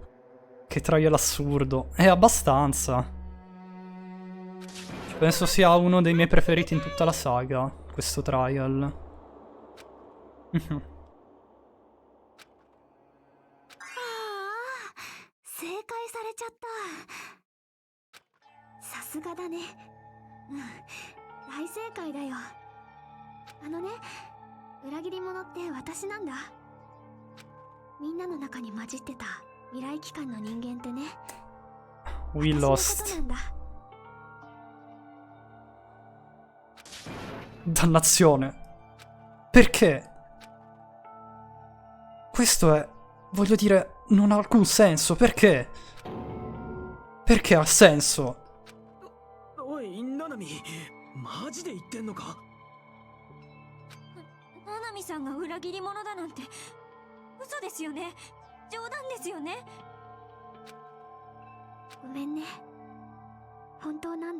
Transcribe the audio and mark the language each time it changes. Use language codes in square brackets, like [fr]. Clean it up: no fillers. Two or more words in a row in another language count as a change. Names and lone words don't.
[it] Che trial assurdo. Abbastanza. Penso sia uno dei miei preferiti in tutta la saga, questo trial. [ja] ああ、正解されちゃった。さすがだね。うん、大正解だよ。裏切り者って私なんだ。みんなの中に混じってた未来機関の人間ってね。 [en] We [ja] 私のこと [en] lost. [ja] なんだ。 [it] Dannazione. Perché? Questo è... Voglio dire, non ha alcun senso. Perché? Perché ha senso? [ja] おい、ナナミ、マジで言ってんのか？ななみさんが裏切り者だなんて嘘ですよね？冗談ですよね？ごめんね。本当なんだ。